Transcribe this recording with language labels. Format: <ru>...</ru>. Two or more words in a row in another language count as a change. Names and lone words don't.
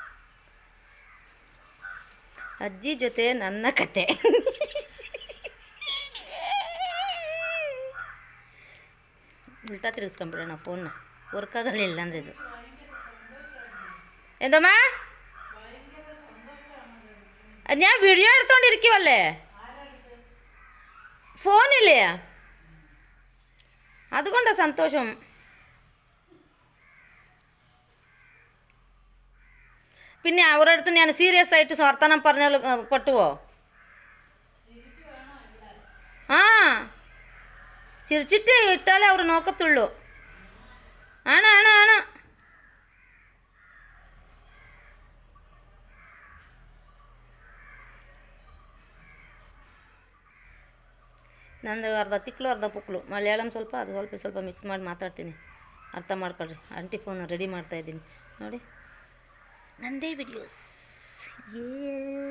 <kn>ಅಜ್ಜಿ ಜೊತೆ ನನ್ನ ಕತೆ. ಉಲ್ಟಾ ತಿರುಗಿಸ್ಕೊಂಬಿಡೋಣ ಫೋನ್ನ, ವರ್ಕ್ ಆಗಲಿಲ್ಲ ಅಂದರೆ. ಇದು ಎಂದಮ್ಮ ಅದು</kn> <ml>ഞാൻ വീഡിയോ എടുത്തോണ്ടിരിക്കുവല്ലേ ഫോണില്ലേ, അതുകൊണ്ടാണ് സന്തോഷം. പിന്നെ അവരുടെ അടുത്ത് ഞാൻ സീരിയസ് ആയിട്ട് വർത്തമാനം പറഞ്ഞാൽ പറ്റുമോ? ചിരിച്ചിട്ട് ഇട്ടാലേ അവർ നോക്കത്തുള്ളൂ. ആണ്.</ml> <kn>ನಂದು ಅರ್ಧ ತಿಕ್ಲು ಅರ್ಧ ಪುಕ್ಲು, ಮಲಯಾಳಂ ಸ್ವಲ್ಪ, ಅದು ಸ್ವಲ್ಪ ಮಿಕ್ಸ್ ಮಾಡಿ ಮಾತಾಡ್ತೀನಿ, ಅರ್ಥ ಮಾಡ್ಕೊಳ್ರಿ.</kn> <en>aunty phone ready</en> <kn>ಮಾಡ್ತಾಯಿದ್ದೀನಿ ನೋಡಿ, ನನ್ನದೇ ವಿಡಿಯೋಸ್.</kn>